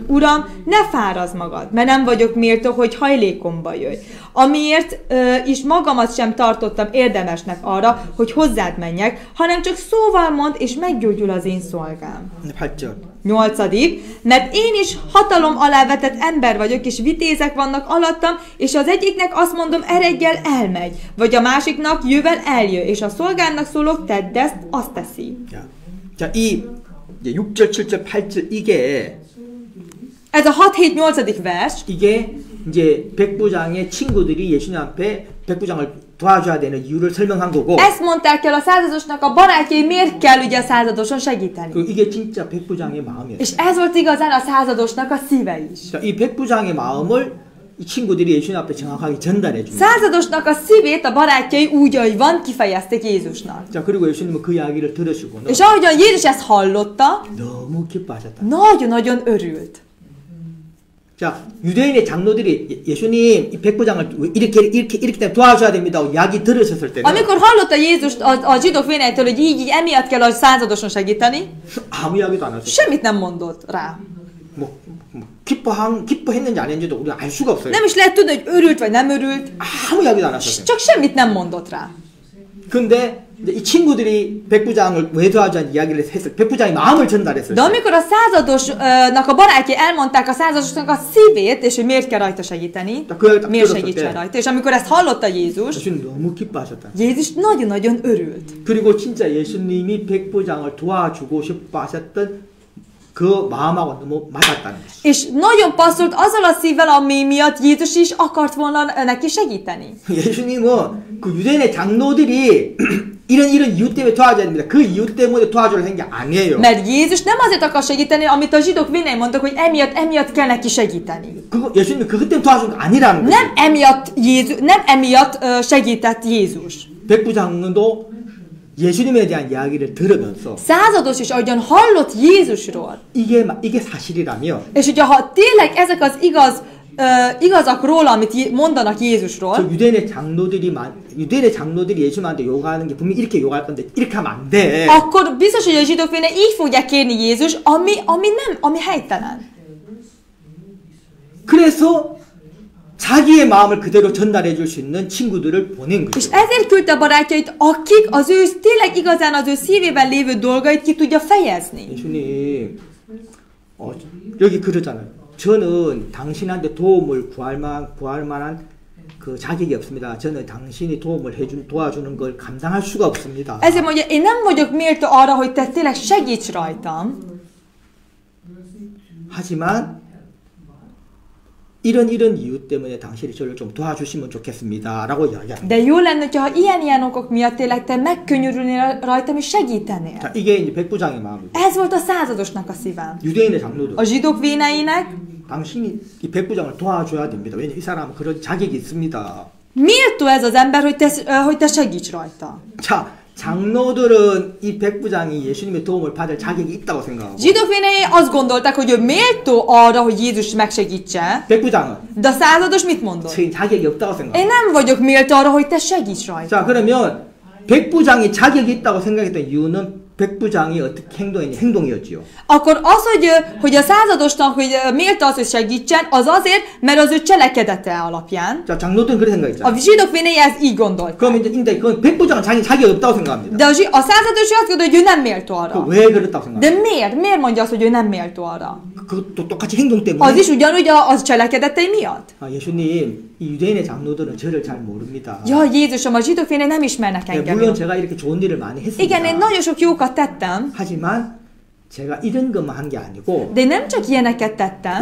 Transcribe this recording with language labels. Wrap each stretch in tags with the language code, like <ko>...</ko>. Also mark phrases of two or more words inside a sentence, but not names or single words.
<hu>Uram, ne fárazd magad, mert nem vagyok méltó, hogy hajlékomba jöjj. Amiért is magamat sem tartottam érdemesnek arra, hogy hozzád menjek, hanem csak szóval mond, és meggyógyul az én szolgám.</hu> <ko>8절.</ko> <hu>8. Mert én is hatalom alá vetett ember vagyok, és vitézek vannak alattam, és az egyiknek azt mondom, eredjel elmegy, vagy a másiknak jövel eljö, és a szolgának szólok, tedd ezt, azt teszi.</hu> <ko>자, 이 이제 6절, 7절, 8절 이게</ko> <hu>Ez a 6, 7, 8. vers,</hu> <ko>이게 이제 백부장의 친구들이 예수님 앞에 백부장을 도와줘야 되는 이유를 설명한 거고.</ko> <hu>ezt mondták el a századosnak a barátjai, miért kell ugye a századoson segíteni.</hu> <ko>그 이게 진짜 백부장의 마음이에요.</ko> <hu>És ez volt igazán a századosnak a szíve is.</hu> <ko>자, 이 백부장의 마음을 이 친구들이 예수님 앞에 정확하게 전달해 줍니다.</ko> <hu>Századosnak a szívét a barátjai úgy, ahogy van, kifejezték Jézusnak.</hu> <ko>자, 그리고 예수님은 그 이야기를 들으시고는</ko> <hu>És ahogyan Jézus ezt hallotta,</hu> <ko>너무 기뻐하셨다.</ko> <hu>nagyon-nagyon örült.</hu> <ko>자, 유대인의 장로들이 예수님 이 백부장을 이렇게 도와줘야 됩니다. 이야기 들으셨을 때는</ko> <hu>Amikor hallotta Jézust a zsidók véneitől, hogy így emiatt kell a századoson segíteni,</hu> <ko>아무 이야기도 안 하셨어요.</ko> <hu>semmit nem mondott rá.</hu> <ko>뭐 기뻐했는지 안 했는지도 우리가 알 수가 없어요.</ko> <hu>Nem is lehet tudni, hogy örült vagy nem örült,</hu> <ko>아무 이야기도 안 하셨어요.</ko> <hu>csak semmit nem mondott rá.</hu> <ko>근데 이제 이 친구들이 백부장을 왜 도와주는 이야기를 했을 백부장의 마음을 전달했어요.</ko> <hu>De amikor a századosnak a barátjai elmondták a századosnak a szívét, és hogy miért kell rajta segíteni, miért segítsen rajta, és amikor ezt hallotta Jézus,</hu> <ko>예수님 너무 기뻐하셨다.</ko> <hu>Jézus nagyon-nagyon örült.</hu> <ko>그리고 진짜 예수님이 백부장을 도와주고 싶어 하셨던 그 마음하고 너무 맞았다는 거죠.</ko> <hu>És nagyon passzolt azzal a szívvel, ami miatt Jézus is akart volna neki segíteni.</hu> <ko>예수님은 그 유대인의 장로들이 이런 이유 때문에 도와줘야 됩니다. 그 이유 때문에 도와주려 한 게 아니에요.</ko> <hu>Mert Jézus nem azért akar segíteni, amit a zsidók vénei mondtak, hogy emiatt kell neki segíteni.</hu> <ko>예수님이 그것 때문에 도와준 거 아니라는 거죠.</ko> <hu>Nem emiatt segített Jézus.</hu> <ko>백부장도 예수님에 대한 이야기를 들으면서</ko> <hu>Százados is ahogyan hallott Jézusról.</hu> <ko>이게 사실이라며</ko> <hu>És ugye ha tényleg ezek az igazak róla, amit mondanak Jézusról,</hu> <ko>저 유대인의 장로들이 예수님한테 요구하는 게 분명히 이렇게 요구할 건데 이렇게 하면 안 돼.</ko> <hu>akkor biztos, hogy a zsidók vénei így fogják kérni Jézus, ami helytelen.</hu> <ko>그래서 자기의 마음을 그대로 전달해 줄 수 있는 친구들을 보낸</ko> <hu>És</hu> <ko>거죠.</ko> <hu>ezért küldte a barátjait, akik tényleg igazán az ő szívében lévő dolgait ki tudja fejezni.</hu> <ko>예수님 여기 그러잖아요. 저는 당신한테 도움을 구할 만한 그 자격이 없습니다. 저는 당신이 도와주는 걸 감당할 수가 없습니다.</ko> <hu>Ezért mondja, én nem vagyok méltó arra, hogy te tényleg segíts rajtam.</hu> <ko>하지만 이런 이유 때문에 당신이 저를 좀 도와주시면 좋겠습니다. 라고 이야기합니다.</ko> <hu>De jó lenne, ha ilyen okok miatt tényleg te megkönnyörülnél rajtam és segítenél.</hu> <ko>자, 이게 이제 백부장의 마음입니다.</ko> <hu>Ez volt a századosnak a szíve.</hu> <ko>유대인의 장로들.</ko> <hu>A zsidók véneinek</hu> <ko>당신이 이 백부장을 도와줘야 됩니다. 왜냐면 이 사람은 그런 자격이 있습니다.</ko> <hu>méltó ez az ember, hogy te segíts rajta.</hu> <ko>자, 장로들은 이 백부장이 예수님의 도움을 받을 자격이 있다고 생각하고</ko> <hu>Zsidók vénei azt gondolták, hogy ő méltó arra, hogy Jézus megsegítse,</hu> <ko>백부장은</ko> <hu>de a százados mit mondott?</hu> <ko>자격이 없다고 생각합니다.</ko> <hu>Én nem vagyok méltó arra, hogy te segíts rajta.</hu> <ko>자, 그러면 백부장이 자격이 있다고 생각했던 이유는 백부장이 어떻게 행동이었지요.</ko> <hu>Akkor az, hogy a századosnak, hogy méltó az, hogy segítsen, az azért, mert az ő cselekedete alapján.</hu> <ko>자, 장로들은 그렇게 생각했죠.</ko> <hu>A zsidók vénei ezt így gondolták.</hu> <ko>그럼 이제 그 백부장은 자격이 없다고 생각합니다.</ko> <hu>De a százados azt gondolja, hogy ő nem méltó arra.</hu> <ko>왜 그렇다고 생각합니까?</ko> <hu>De miért? Miért mondja azt, hogy ő nem méltó arra?</hu> <ko>그것도 똑같이 행동 때문에.</ko> <hu>Az is ugyanúgy az cselekedetei miatt.</hu> <ko>예수님, 이 유대인의 장로들은 저를 잘 mo릅니다.</ko> <hu>Ja, Jézusom, a zsidók vénei nem ismernek engem.</hu> <ko>물론 제가 이렇게 좋은 일을 많이 했습니다.</ko> <hu>Igen, én nagyon sok jókat tettem,</hu> <ko>하지만 제가 이런 것만 한 게 아니고</ko> <hu>de én nem csak ilyeneket tettem,</hu>